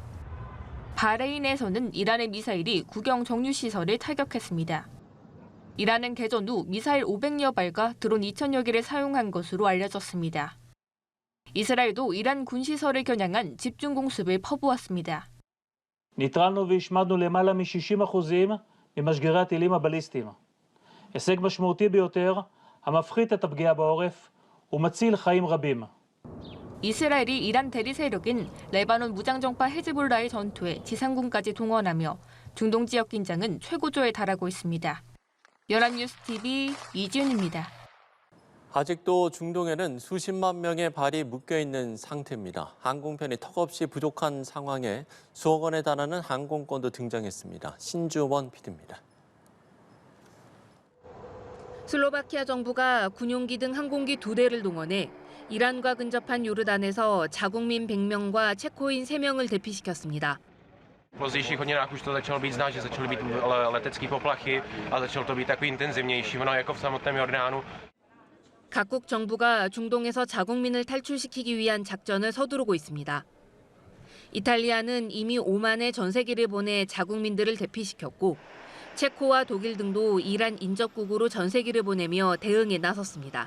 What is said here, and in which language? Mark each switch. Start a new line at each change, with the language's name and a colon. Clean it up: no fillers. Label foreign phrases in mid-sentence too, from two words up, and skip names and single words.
Korean: 바레인에서는 이란의 미사일이 국영 정유시설을 타격했습니다. 이란은 개전 후 미사일 500여 발과 드론 2,000여 개를 사용한 것으로 알려졌습니다. 이스라엘도 이란 군시설을 겨냥한 집중 공습을 퍼부었습니다.
Hebrew: ניטרלנו והשמדנו למעלה מ-60% ממשגרי הטילים הבליסטיים. הישג משמעותי ביותר המפחית את הפגיעה בעורף ומציל חיים רבים.
Korean: 이스라엘이 이란 대리 세력인 레바논 무장정파 헤즈볼라의 전투에 지상군까지 동원하며 중동 지역 긴장은 최고조에 달하고 있습니다. 연합뉴스 TV 이지윤입니다. 아직도 중동에는 수십만 명의 발이 묶여있는 상태입니다. 항공편이 턱없이 부족한 상황에 수억 원에 달하는 항공권도 등장했습니다. 신주원 PD입니다. 슬로바키아 정부가 군용기 등 항공기 2대를 동원해 이란과 근접한 요르단에서 자국민 100명과 체코인 3명을 대피시켰습니다.
Czech: V pozdějších hodinách už to začalo být znát, že začaly být letecké poplachy a začalo to být takový intenzivnější, ono jako v samotném Jordánu.
Korean: 각국 정부가 중동에서 자국민을 탈출시키기 위한 작전을 서두르고 있습니다. 이탈리아는 이미 오만에 전세기를 보내 자국민들을 대피시켰고 체코와 독일 등도 이란 인접국으로 전세기를 보내며 대응에 나섰습니다.